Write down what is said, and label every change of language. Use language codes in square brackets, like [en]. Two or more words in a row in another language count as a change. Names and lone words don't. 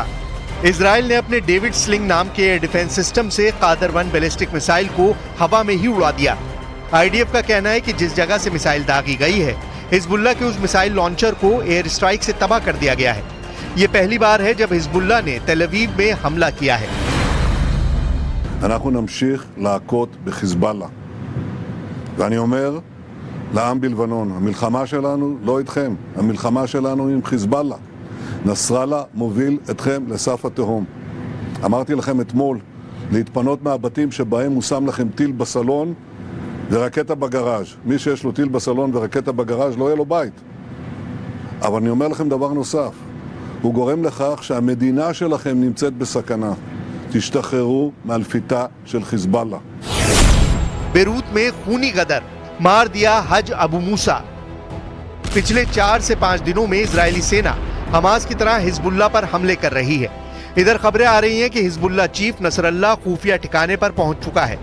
[hi] इजराइल ने अपने डेविड स्लिंग नाम के [en] air defense system [hi] से कादर 1 [en] ballistic missile [hi] को हवा में ही उड़ा दिया। आईडीएफ का कहना है कि जिस जगह से मिसाइल दागी गई है, हिजबुल्लाह के उस [en] missile launcher [hi] को [en] air strike [hi] से तबाह कर दिया गया है। ये पहली बार है जब हिजबुल्लाह ने तेल अवीव में हमला किया है। [he] אנחנו נמשיך להכות בחיזבאללה. ואני אומר לעם בלבנון, המלחמה שלנו לא איתכם, המלחמה שלנו עם חיזבאללה. נסראללה מוביל אתכם לסף התהום. אמרתי לכם אתמול להתפנות מהבתים שבהם הוא שם לכם טיל בסלון ורקטה בגראז'. מי שיש לו טיל בסלון ורקטה בגראז' לא יהיה לו בית. אבל אני אומר לכם דבר נוסף, הוא גורם לכך שהמדינה שלכם נמצאת בסכנה. תשתחררו מאלפיתה של חיזבאללה. [hi] बेरूत में खूनी गदर, मार दिया हज अबू मूसा। पिछले 4 से 5 दिनों में इजरायली सेना हमास की तरह हिजबुल्लाह पर हमले कर रही है। इधर खबरें आ रही हैं कि हिजबुल्लाह चीफ नसरल्लाह खुफिया ठिकाने पर पहुंच चुका है।